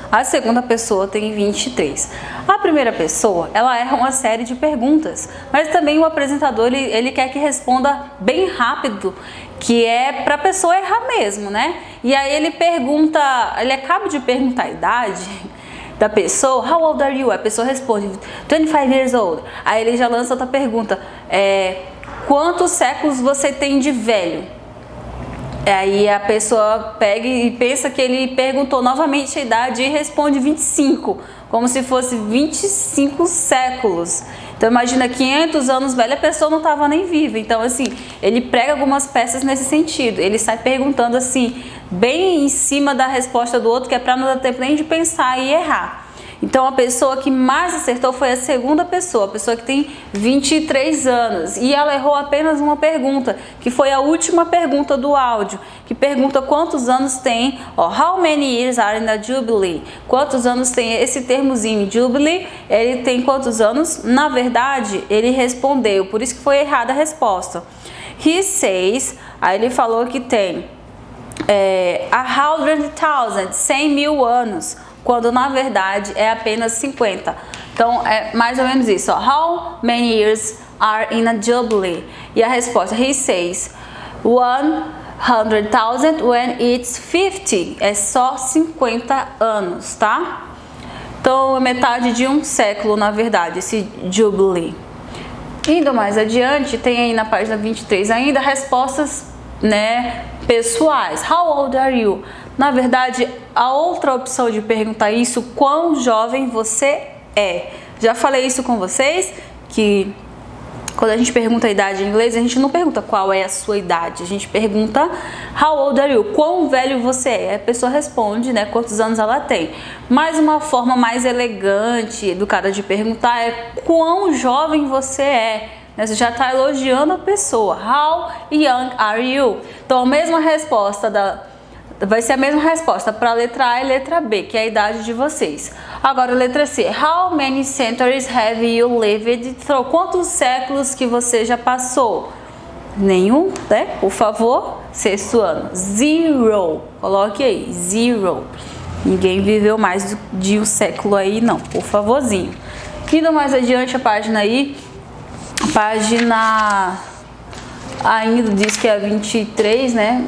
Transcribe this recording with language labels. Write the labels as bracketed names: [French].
[Portuguese] A segunda pessoa tem 23. A primeira pessoa, ela erra uma série de perguntas, mas também o apresentador, ele quer que responda bem rápido, que é para a pessoa errar mesmo, né? E aí ele acaba de perguntar a idade da pessoa. [English] How old are you? [Portuguese] A pessoa responde [English] 25 years old. [Portuguese] Aí ele já lança outra pergunta. Quantos séculos você tem de velho? Aí a pessoa pega e pensa que ele perguntou novamente a idade e responde 25, como se fosse 25 séculos. Então imagina, 500 anos velha, a pessoa não estava nem viva. Então assim, ele prega algumas peças nesse sentido. Ele sai perguntando assim, bem em cima da resposta do outro, que é para não dar tempo nem de pensar e errar. Então a pessoa que mais acertou foi a segunda pessoa, a pessoa que tem 23 anos. E ela errou apenas uma pergunta, que foi a última pergunta do áudio, que pergunta quantos anos tem, [English] how many years are in the jubilee? [Portuguese] Quantos anos tem esse termozinho jubilee? Ele tem quantos anos? Na verdade, ele respondeu, por isso que foi errada a resposta. [English] He says, [Portuguese] aí ele falou que tem 100,000, 100 mil anos, quando na verdade é apenas 50. Então é mais ou menos isso. [English] How many years are in a jubilee? [Portuguese] E a resposta, [English] he says 100,000 when it's 50. [Portuguese] É só 50 anos, tá? Então é metade de um século, na verdade, esse jubilee. Indo mais adiante, tem aí na página 23 ainda respostas, né, pessoais. [English] How old are you? [Portuguese] Na verdade, a outra opção de perguntar isso, quão jovem você é. Já falei isso com vocês, que Quando a gente pergunta a idade em inglês, a gente não pergunta qual é a sua idade, a gente pergunta [English] how old are you? [Portuguese] Quão velho você é? A pessoa responde, né, quantos anos ela tem. Mas uma forma mais elegante, educada de perguntar é quão jovem você é. Você já está elogiando a pessoa. [English] How young are you? [Portuguese] Então a mesma resposta vai ser a mesma resposta para a letra A e letra B, que é a idade de vocês. Agora a letra C. [English] How many centuries have you lived through? [Portuguese] Quantos séculos que você já passou? Nenhum, né? Por favor. Sexto ano. Zero. Coloque aí. Zero. Ninguém viveu mais de um século aí, não. Por favorzinho. Indo mais adiante a página aí. A página ainda diz que é 23, né?